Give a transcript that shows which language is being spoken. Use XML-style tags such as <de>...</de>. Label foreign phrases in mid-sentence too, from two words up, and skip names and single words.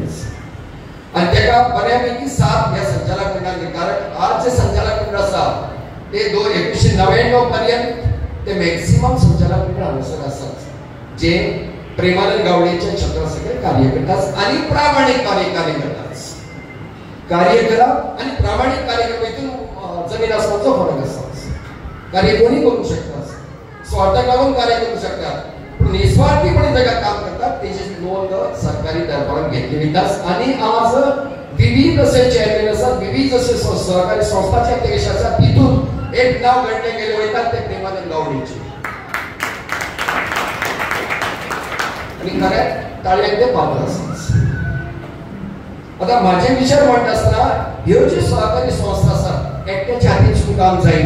<kok>आणि ताका बऱ्यापैकी साथ ह्या संचालक मंडळान दिली, कारण आज जे संचालक मंडळ आसा ते 1999 पर्यंत ते मॅक्सिमम संचालक मंडळ हांगासर आसात जे प्रेमानंद गावडेच्या छत्रासकयल कार्य करतात आणि प्रामाणिकपणे कार्य करतात. कार्य करप आणि प्रामाणिक कार्य करप हितून जमीन आसमानाचो फरक आसा. कार्य कोणी करू शकतात, स्वार्थाक लागून कार्य करू शकतात, पण निस्वार्थीपणे जगात काम करतात तेजी नोंद सरकारी दरबारात घेतली वयताच आणि आज विविध असे चेअरमॅन आसात, विविध असे सहकारी संस्थाचे अध्यक्ष आसात, तितून एक नाव घडले गेले वयतात ते प्रेमानंद गावडेचे आणि खरें ताळ्यांक ते पात्र आसात. आता माझे विचार म्हणटा आसतना ह्यो ज्यो सहकारी संस्था आसात एकट्याच्या हातीन काम जायना.</kok>